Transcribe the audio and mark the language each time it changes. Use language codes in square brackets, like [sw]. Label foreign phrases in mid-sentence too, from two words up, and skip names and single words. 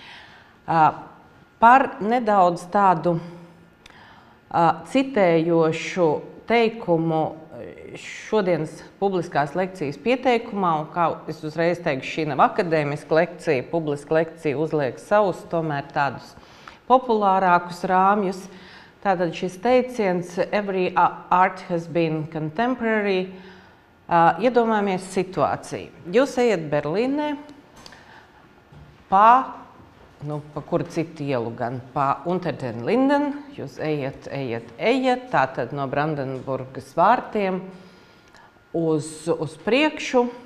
[lv] Par nedaudz tādu citējošu teikumu šodienas publiskās lekcijas pieteikumā, un kā es uzreiz teikšu, šī nav akadēmiska lekcija, publiska lekcija uzliek savus, tomēr tādus populārākus rāmjus. Tātad šis teiciens [en] "Every art has been contemporary", [lv] iedomājamies situāciju. Jūs ejat Berlīnē pa kuru citu ielu, gan pa Unter den Linden, jūs ejat, tātad no Brandenburgas vārtiem uz priekšu.